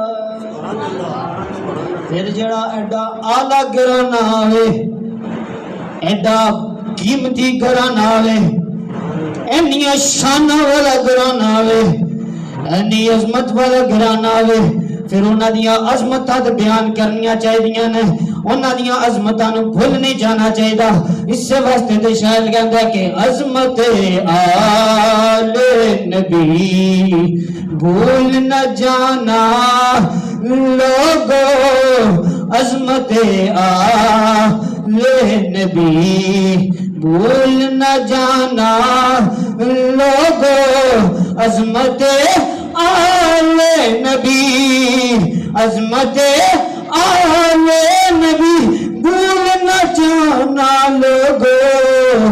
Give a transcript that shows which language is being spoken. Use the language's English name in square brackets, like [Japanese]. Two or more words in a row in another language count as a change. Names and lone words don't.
[Punjabi] پھر جڑا ایڈا آلہ گرانا آوے، ایڈا قیمتی گرانا آوے، اینی شانہ والا گرانا آوے، اینی عظمت والا گرانا آوے، پھر انہاں دیاں عظمتاں بیان کرنیاں چاہیے نے، انہاں دیاں عظمتاں نوں بھول نہیں جانا چاہیے. اس سے واسطے تے شاید کہندا کہ [Urdu] عظمت آل نبی بھول نہ جانا لوگو، عظمت آل نبی بھول نہ جانا لوگو، عظمت آل نبی، عظمت آل نبی بھول نہ جانا لوگو.